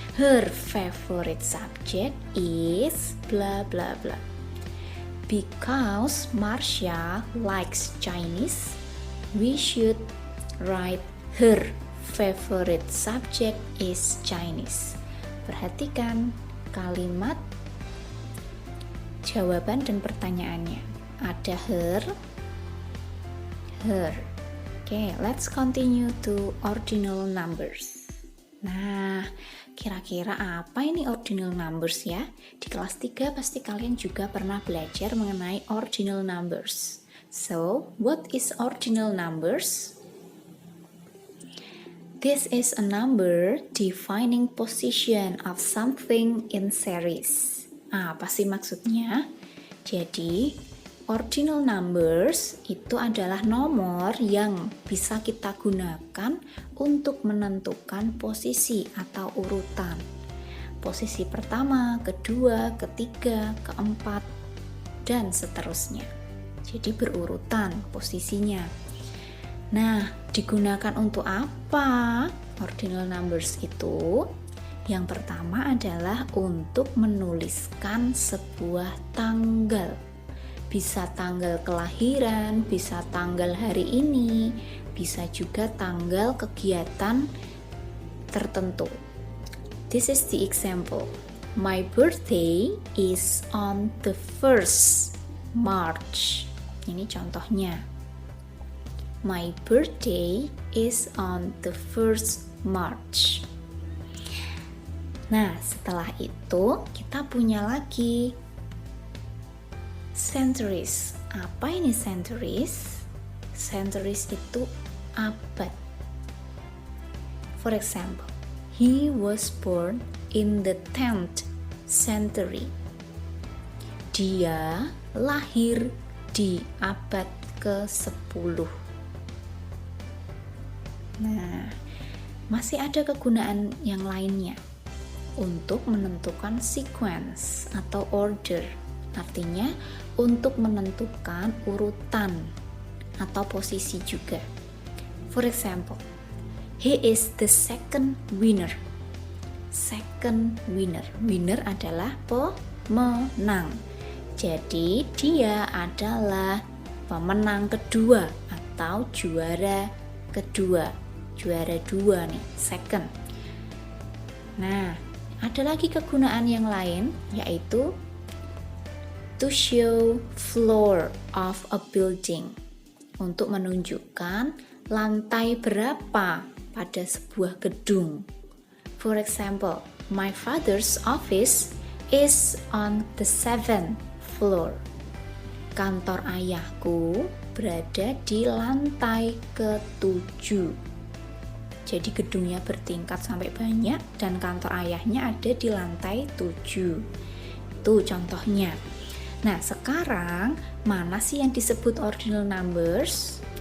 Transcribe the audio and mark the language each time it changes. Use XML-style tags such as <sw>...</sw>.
<en>Her favorite subject is blah blah blah. Because Marcia likes Chinese, we should write her favorite subject is Chinese.</en> <id>Perhatikan kalimat jawaban dan pertanyaannya. Ada her.</id> <en>Okay, let's continue to ordinal numbers.</en> <id>Nah, kira-kira apa ini ordinal numbers ya? Di kelas 3 pasti kalian juga pernah belajar mengenai ordinal numbers.</id> <en>So, what is ordinal numbers? This is a number defining position of something in series.</en> <id>Apa sih maksudnya? Jadi, ordinal numbers itu adalah nomor yang bisa kita gunakan untuk menentukan posisi atau urutan. Posisi pertama, kedua, ketiga, keempat, dan seterusnya. Jadi berurutan posisinya. Nah, Digunakan untuk apa? Ordinal numbers itu yang pertama adalah untuk menuliskan sebuah tanggal. Bisa tanggal kelahiran, bisa tanggal hari ini, bisa juga tanggal kegiatan tertentu.</id> <en>This is the example. My birthday is on the 1st March.</en> <id>Ini contohnya.</id> <en>My birthday is on the 1st March.</en> <id>Nah, setelah itu kita punya lagi centuries. Apa ini centuries? Centuries itu abad.</id> <en>For example, he was born in the 10th century.</en> <id>Dia lahir di abad ke-10. Nah, masih ada kegunaan yang lainnya untuk menentukan sequence atau order. Artinya untuk menentukan urutan atau posisi juga.</id> <en>For example, he is the second winner. Second winner.</en> <id>Winner adalah pemenang. Jadi dia adalah pemenang kedua atau juara kedua. Juara 2 nih, second. Nah, ada lagi kegunaan yang lain yaitu</id> <en>to show floor of a building,</en> <id>untuk menunjukkan lantai berapa pada sebuah gedung.</id> <en>For example, my father's office is on the 7th floor.</en> <id>Kantor ayahku berada di lantai ke-7. Jadi gedungnya bertingkat sampai banyak dan kantor ayahnya ada di lantai 7. Itu contohnya. Nah, sekarang mana sih yang disebut ordinal numbers?</id>